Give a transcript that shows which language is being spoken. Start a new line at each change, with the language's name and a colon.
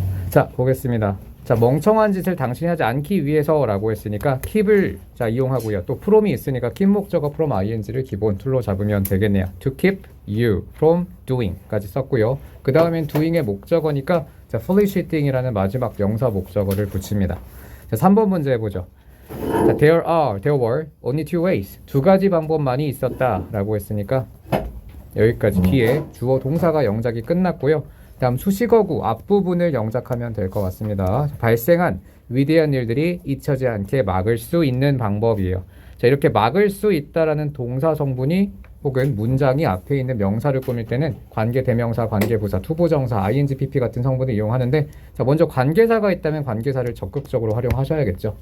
Korean: 자, 보겠습니다. 자, 멍청한 짓을 당신이 하지 않기 위해서라고 했으니까 keep을 자 이용하고요. 또 from이 있으니까 keep 목적어 from ing를 기본 툴로 잡으면 되겠네요. to keep you from doing까지 썼고요. 그 다음엔 doing의 목적어니까 자, feliciting이라는 마지막 명사 목적어를 붙입니다. 자, 3번 문제 해보죠.
English: 자, there were only two ways.
Korean: 두 가지 방법만이 있었다라고 했으니까 여기까지 뒤에 주어 동사가 영작이 끝났고요. 다음 수식어구 앞부분을 영작하면 될 것 같습니다. 발생한 위대한 일들이 잊혀지 않게 막을 수 있는 방법이에요. 자, 이렇게 막을 수 있다라는 동사 성분이 혹은 문장이 앞에 있는 명사를 꾸밀 때는 관계 대명사, 관계부사, 투부정사, ing, pp 같은 성분을 이용하는데, 자, 먼저 관계사가 있다면 관계사를 적극적으로 활용하셔야겠죠.